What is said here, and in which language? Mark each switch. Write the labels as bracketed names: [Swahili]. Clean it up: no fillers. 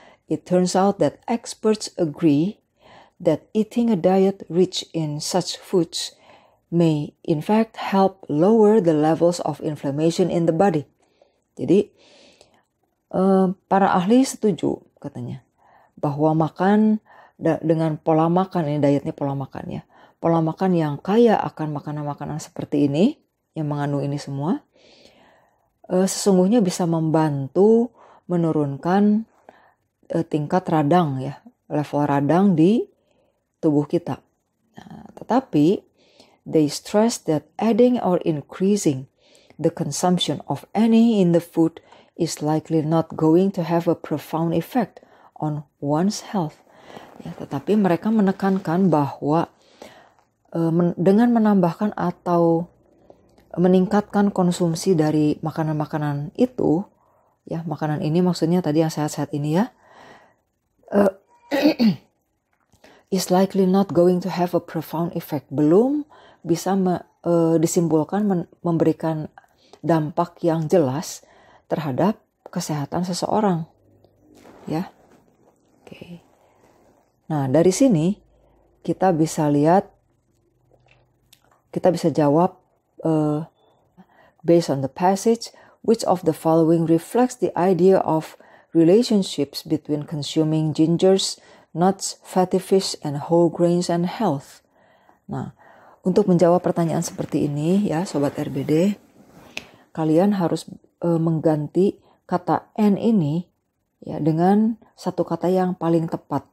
[English] It turns out that experts agree that eating a diet rich in such foods may in fact help lower the levels of inflammation in the body. [Indonesian] Jadi para ahli setuju katanya bahwa makan dengan pola makan, ini dietnya pola makan ya, pola makan yang kaya akan makanan-makanan seperti ini yang mengandung ini semua sesungguhnya bisa membantu menurunkan tingkat radang ya, level radang di tubuh kita. Nah, tetapi [English] they stress that adding or increasing the consumption of any in the food is likely not going to have a profound effect on one's health. [Indonesian] Ya, tetapi mereka menekankan bahwa dengan menambahkan atau meningkatkan konsumsi dari makanan-makanan itu, ya makanan ini maksudnya tadi yang sehat-sehat ini ya, [English] is likely not going to have a profound effect. [Indonesian] Belum bisa disimpulkan memberikan dampak yang jelas terhadap kesehatan seseorang. Ya. Oke. Nah, dari sini kita bisa lihat, kita bisa jawab [English] based on the passage, which of the following reflects the idea of relationships between consuming gingers, nuts, fatty fish, and whole grains and health. [Indonesian] Nah, untuk menjawab pertanyaan seperti ini ya Sobat RBD, kalian harus mengganti kata and ini ya dengan satu kata yang paling tepat.